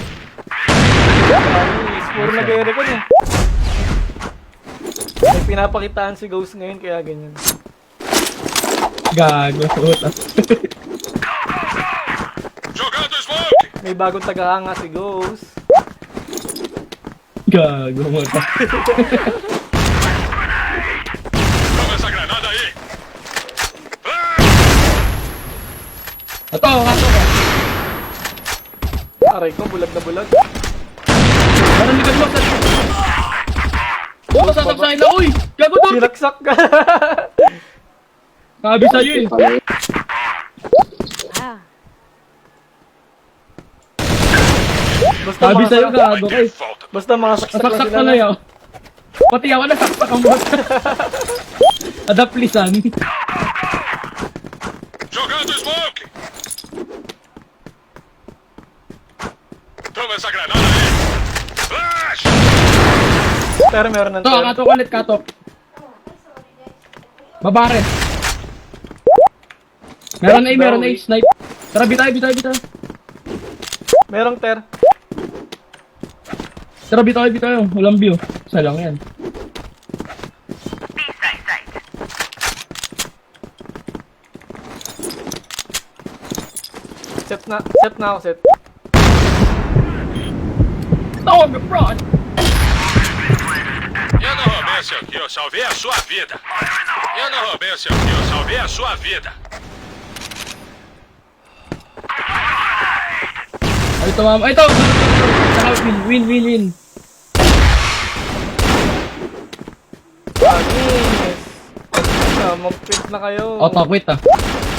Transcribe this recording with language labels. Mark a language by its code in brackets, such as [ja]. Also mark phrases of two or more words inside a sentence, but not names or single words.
[tl] Puro nag-e-record eh. May pinapakitaan si Ghost ngayon kaya ganyan. Gago. Puta. [pt] Jogando smoke! [tl] May bagong tagahanga si Ghost. Gago. Puta. [pt] Toma essa granada aí! [tl] Ito, kato ko. Aray ko, bulag na bulag. Parang likod mo. Oh, sasab sa ila. Uy! Gago to! Sinaksak ka. Sabi sa'yo eh. Ah. Basta Sabi sa'yo mga, gago kay. Falta. basta mga saksak lang Nasaksak sila. na yaw. Pati ako nasaksak ang bot. Adaplisan. [pt] Jogando smoke! Toma essa granada aí! [tl] Flash! Pero meron ng Ito, ter. katok ulit, katok. Babare. Meron A, snipe. Tara, bitay. Merong ter. Tara, bitay. Walang view. Isa lang yan. Set na ako, set. Oh, abroad! [pt] Eu não roubei seu kill, salvei a sua vida. Eu não roubei seu kill, salvei a sua vida. [tl] Ay, ito, ma'am. Ay, ito! Saka win. Anis. Mag-print na kayo. Auto, quit ah.